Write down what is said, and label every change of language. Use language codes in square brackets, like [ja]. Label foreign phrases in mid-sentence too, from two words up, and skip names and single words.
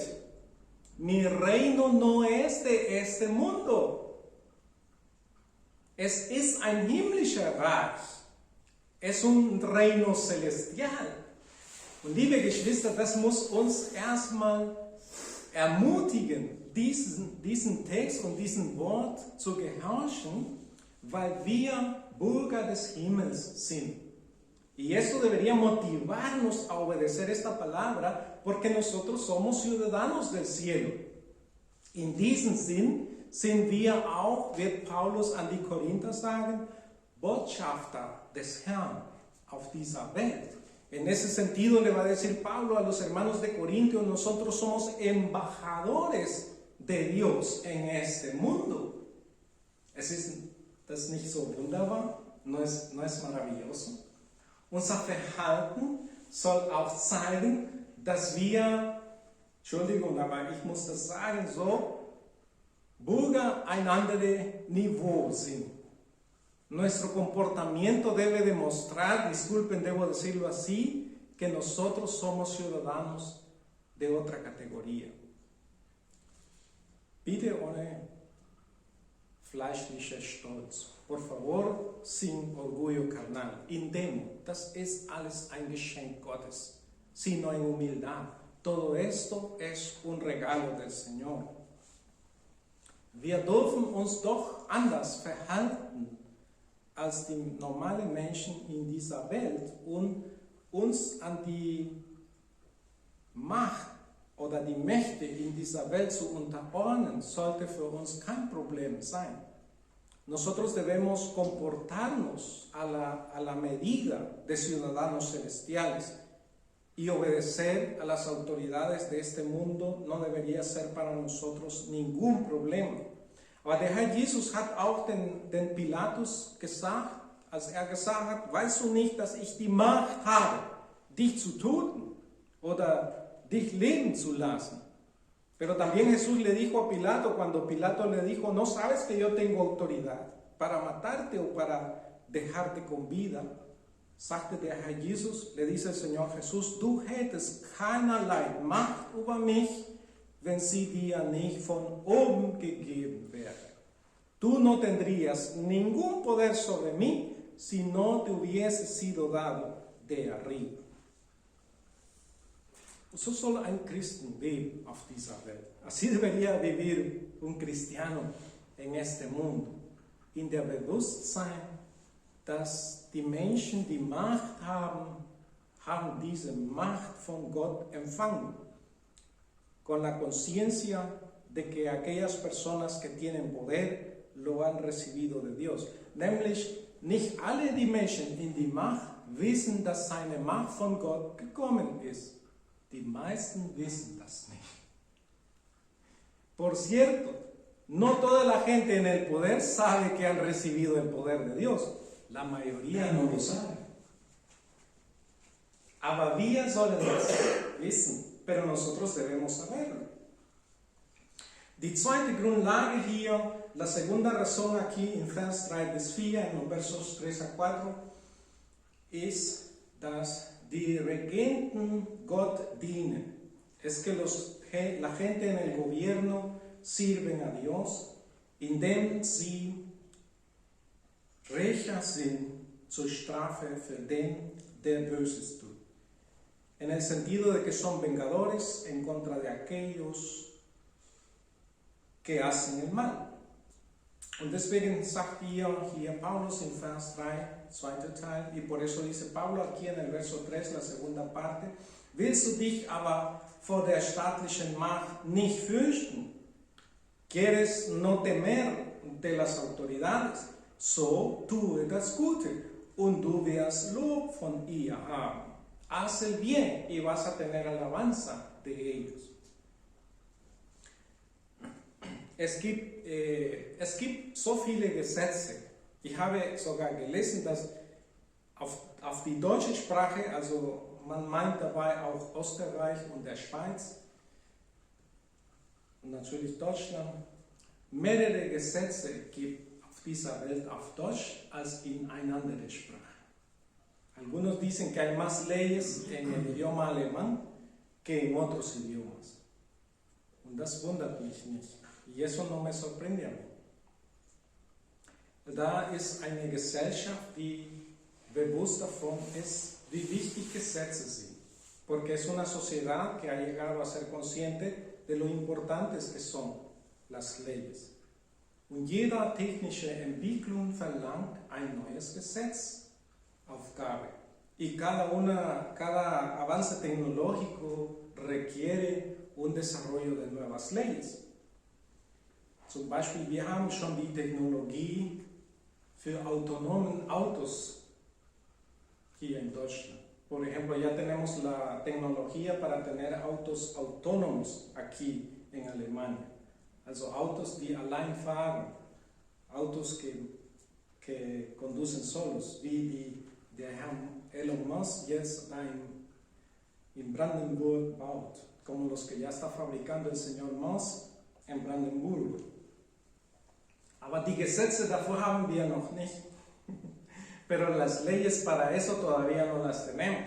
[es] Mi reino no es de este mundo. [de] Es ist ein himmlischer Reich. [es] Es un reino celestial. [de] Und liebe Geschwister, das muss uns erstmal ermutigen, diesen Text und diesen Wort zu gehorchen, weil wir Bürger des Himmels sind. [es] Y esto debería motivarnos a obedecer esta palabra, porque nosotros somos ciudadanos del cielo. [de] In diesem Sinn sind wir auch, wird Paulus an die Korinther sagen, Botschafter des Herrn auf dieser Welt. [es] En ese sentido le va a decir Pablo a los hermanos de Corintios, nosotros somos embajadores de Dios en este mundo. [de] ¿Es das nicht so wunderbar? [es] ¿No es maravilloso? [de] Unser Verhalten soll auch zeigen, dass wir, Entschuldigung, aber ich muss das sagen, so, Bürger ein anderes Niveau sind. [es] Nuestro comportamiento debe demostrar, disculpen, debo decirlo así, que nosotros somos ciudadanos de otra categoría. [de] Bitte ohne fleischlicher Stolz. [es] Por favor, sin orgullo carnal. [de] Indem, das ist alles ein Geschenk Gottes, [es] sino en humildad. Todo esto es un regalo del Señor. [de] Wir dürfen uns doch anders verhalten als die normalen Menschen in dieser Welt und uns an die Macht oder die Mächte in dieser Welt zu unterordnen, sollte für uns kein Problem sein. [es] Nosotros debemos comportarnos a la medida de ciudadanos celestiales y obedecer a las autoridades de este mundo no debería ser para nosotros ningún problema. [de] Aber der Herr Jesus hat auch den Pilatus gesagt, als gesagt hat, weißt du nicht, dass ich die Macht habe, dich zu töten oder dich leben zu lassen? [es] Pero también Jesús le dijo a Pilato, cuando Pilato le dijo, ¿no sabes que yo tengo autoridad para matarte o para dejarte con vida? [de] Sagte der Herr Jesus, [es] le dice el Señor Jesús, [de] du hättest keinerlei Macht über mich, wenn sie dir nicht von oben gegeben wäre. [es] Tú no tendrías ningún poder sobre mí si no te hubiese sido dado de arriba. [de] So soll ein Christen leben auf dieser Welt. [es] Así debería vivir un cristiano en este mundo. [de] In der Bewusstsein, dass die Menschen, die Macht haben diese Macht von Gott empfangen. [es] Con la conciencia de que aquellas personas que tienen poder lo han recibido de Dios. [de] Nämlich nicht alle die Menschen in die Macht wissen, dass seine Macht von Gott gekommen ist. Die meisten wissen das nicht. [es] Por cierto, no toda la gente en el poder sabe que han recibido el poder de Dios. La mayoría no lo sabe. [de] Aber wir sollen das wissen, [es] pero nosotros debemos saberlo. [de] Die zweite Grundlage hier, [es] la segunda razón aquí en [de] Vers 3 bis 4, [es] en los versos 3 a 4, [de] ist, dass die Regenten Gott dienen. [es] Es que la gente en el gobierno sirven a Dios, [de] indem sie Rächer sind zur Strafe für den, der Böses tut. [es] en el sentido de que son vengadores en contra de aquellos que hacen el mal. [de] Und deswegen sagt hier Paulus in Vers 3, zweiter Teil, [es] y por eso dice Pablo aquí en el verso 3, la segunda parte, [de] willst du dich aber vor der staatlichen Macht nicht fürchten? [es] ¿Quieres no temer de las autoridades? [de] So tue das Gute und du wirst Lob von ihr haben. [es] Haz el bien y vas a tener alabanza de ellos. [de] Es gibt so viele Gesetze. Ich habe sogar gelesen, dass auf die deutsche Sprache, also man meint dabei auch Österreich und der Schweiz und natürlich Deutschland, mehrere Gesetze gibt auf dieser Welt auf Deutsch als in einer anderen Sprache. [es] Algunos dicen que hay más leyes en el idioma alemán que en otros idiomas. [de] Und das wundert mich nicht. [es] Y eso no me sorprende a mí. [de] Da ist eine Gesellschaft, die bewusst davon ist, wie wichtig Gesetze sind. [es] Porque es una sociedad que ha llegado a ser consciente de lo importantes que son las leyes. [de] Und jede technische Entwicklung verlangt ein neues Gesetzaufgabe. [es] Y cada avance tecnológico requiere un desarrollo de nuevas leyes. [de] Zum Beispiel, wir haben schon die Technologie für autonomen Autos hier in Deutschland. [es] Por ejemplo, ya tenemos la tecnología para tener autos autónomos aquí en Alemania. [de] Also Autos, die allein fahren. [es] Autos que conducen solos, [de] wie der Herr Elon Musk jetzt in Brandenburg baut. [es] Como los que ya está fabricando el señor Musk en Brandenburg. [de] Aber die Gesetze davor haben wir noch nicht. [es] Pero las leyes para eso todavía no las tenemos.